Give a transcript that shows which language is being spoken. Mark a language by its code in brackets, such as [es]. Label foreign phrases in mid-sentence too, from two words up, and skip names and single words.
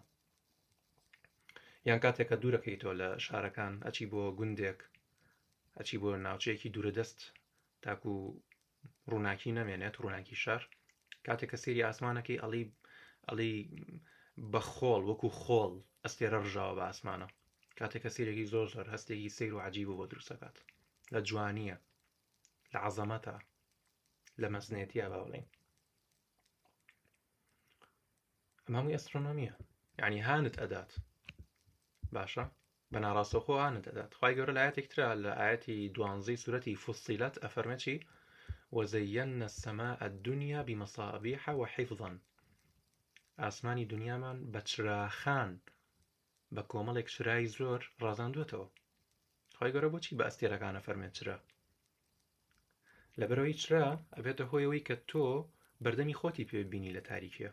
[ckb] یان کاتێککە دوورەکەیتەوە لە شارەکان ئەچی بۆ گوندێک، ئەچی بۆ ناوچەیەکی دوورەدەست تاکو ڕووناکی نەمێنێت، ڕووناکی شار، کاتێککە سێری ئاسمانەکەی ئەڵی بە خۆڵ وەکو خۆڵ ئەستێرە ڕژاوە بە ئاسمانە، کاتێککە سێرێکی زۆر هەستێکی سیر و عەجیب بۆ دروستەکات، لە جوانیە، لە عەزەمەتە، لە مەزنێتیە با بڵێین. ئەمە هەمووی ئەسترۆنۆمیە، یعنی هانت ئەدات. باشە؟ بەناڕاستەوخۆ هانت ئەدات. خوای گەورە لە ئاەتێک ترە لە ئاەتی 12 سورەتی فوسیلەت ئەفەرمێ چی؟ [ar] وزينا السماء الدنيا بمصابيح وحفظا. [ckb] ئاسمانی دنیامان بە چراخان بە کۆمەڵێک چرای زۆر ڕازاندوێتەوە. خوای گەورە بۆچی بە ئەستێرەکانە فەرمێت چرا؟ لەبەرەوەی چرا ئەبێتە هۆیەوەی کە تۆ بەردەمی خۆتی پێ ببینی لە تاریکیە.